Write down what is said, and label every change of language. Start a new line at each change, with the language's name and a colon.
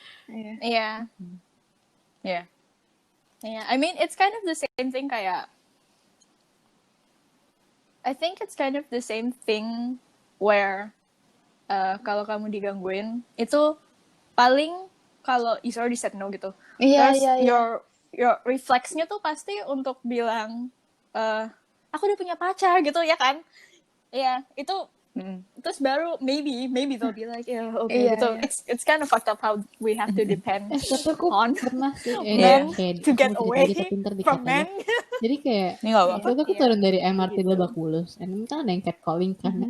English: Iya. Yeah. I mean it's kind of the same thing kayak, I think it's kind of the same thing where
Indonesian: kalau kamu digangguin itu paling kalau
English: you already said no gitu.
Indonesian: Terus your refleksnya tuh pasti untuk bilang aku udah punya pacar gitu ya kan. Iya, itu terus baru
English: maybe they'll be like
Indonesian: gitu.
English: It's kind of fucked up how we have to depend on
Indonesian: Pernah sih
English: men to get away from men.
Indonesian: Jadi kayak waktu itu aku turun dari MRT Lebak Bulus, and kan ada yang catcalling kan.